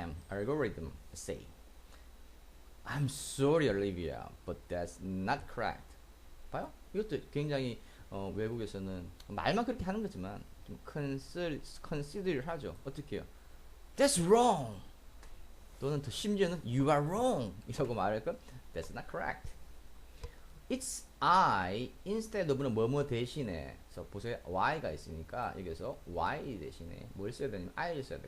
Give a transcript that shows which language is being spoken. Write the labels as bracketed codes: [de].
[en] algorithm say I'm sorry Olivia but that's not correct. [ko] 봐요? 이것도 굉장히 외국에서는 말만 그렇게 하는 거지만 좀 consider 하죠. 어떻게 해요? [en] That's wrong. [ko] 또는 더 심지어는 [en] you are wrong [ko] 이라고 말할까? [en] That's not correct. It's I instead of는 [ko] 뭐뭐 대신에. 그래서 보세요. Y가 있으니까 여기서 Y 대신에 뭘 써야 되냐면 I를 써야 돼.